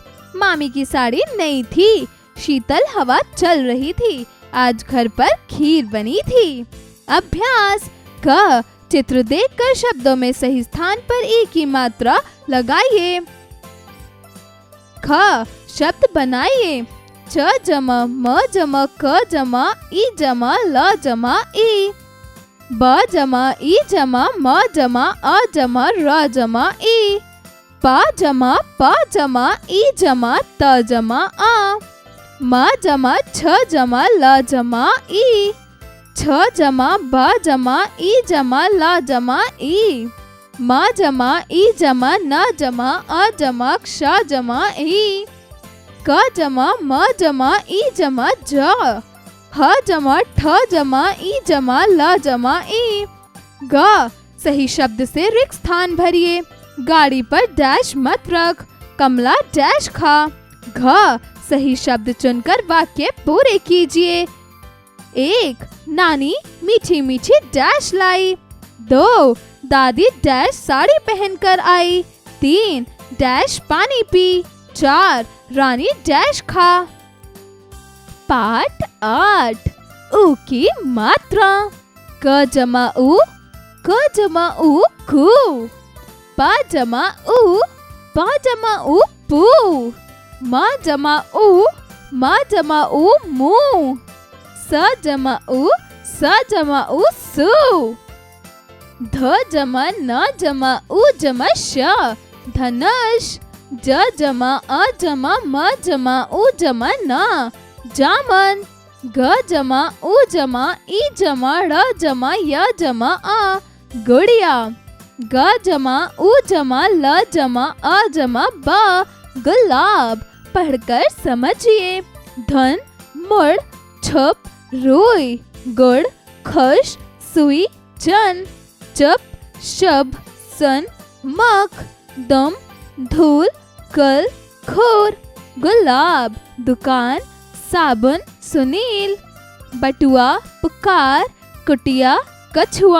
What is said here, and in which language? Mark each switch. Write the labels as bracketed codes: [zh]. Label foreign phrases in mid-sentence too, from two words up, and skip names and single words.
[hi] मामी की साड़ी नई थी। शीतल हवा चल रही थी। आज घर पर खीर बनी थी। अभ्यास क, चित्र देखकर शब्दों में सही स्थान पर ई की मात्रा लगाइए। ख, शब्द बनाइए। च जमा म जमा क जमा ई जमा ल जमा ई, ब जमा ई जमा म जमा अ जमा र जमा ई, प जमा प जमा ई जमा त जमा आ, म जमा छ जमा ल जमा ई, छ जमा ब जमा ई जमा ल जमा ई, म जमा ई जमा न जमा अ जमा क्ष जमा ई, क जमा म जमा ई जमा ज, ह जमा ठ जमा ई जमा ल जमा ई। ग, सही शब्द से रिक्त स्थान भरिए। गाड़ी पर डैश मत रख। कमला डैश खा। घ, सही शब्द चुनकर वाक्य पूरे कीजिए। 1, नानी मीठी मीठी डैश लाई। 2, दादी डैश साड़ी पहनकर आई। 3, डैश पानी पी। 4, रानी डैश खा। पाठ 8, उ की मात्रा। क जमा उ, क जमा उ कु। प जमा उ, प जमा उ पू। म जमा उ, म जमा उ मु। स जमा उ सु। ध जमा न जमा उ जमा श धनुष। ज जमा अ जमा म जमा उ जमा न जामन। ग जमा उ जमा ई जमा ड़ जमा य जमा आ गुड़िया। ग जमा उ जमा ल जमा अ जमा ब गुलाब। पढ़कर समझिए। धन मुड़ छुप रुई गुड़ खुश सुई जन चुप शब सन मख दम धूल कल खोर गुलाब दुकान साबुन सुनील बटुआ पुकार कुटिया कछुआ।